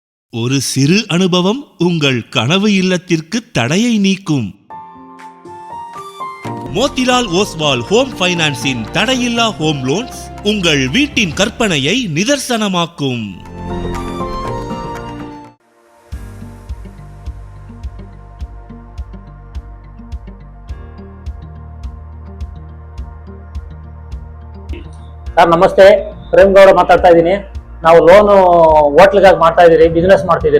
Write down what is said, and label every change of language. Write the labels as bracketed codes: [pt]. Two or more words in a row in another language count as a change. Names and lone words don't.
[ta] ஒரு சிறு அனுபவம் உங்கள் கனவு இல்லத்திற்கு தடையை நீக்கும். மோத்திலால் ஓஸ்வால் ஹோம் ஃபைனான்ஸின் தடையில்லா [en] home loans [ta] உங்கள் வீட்டின் கற்பனையை நிதர்சனமாக்கும். [kn] ಸರ್ ನಮಸ್ತೆ, ಪ್ರೇಮ್ ಗೌಡ ಮಾತಾಡ್ತಾ ಇದ್ದೀನಿ. ನಾವು ಲೋನು ಹೋಟ್ಲಿಗಾಗಿ ಮಾಡ್ತಾ ಇದೀರಿ, ಬಿಸ್ನೆಸ್ ಮಾಡ್ತಿದ್ದೀರಿ.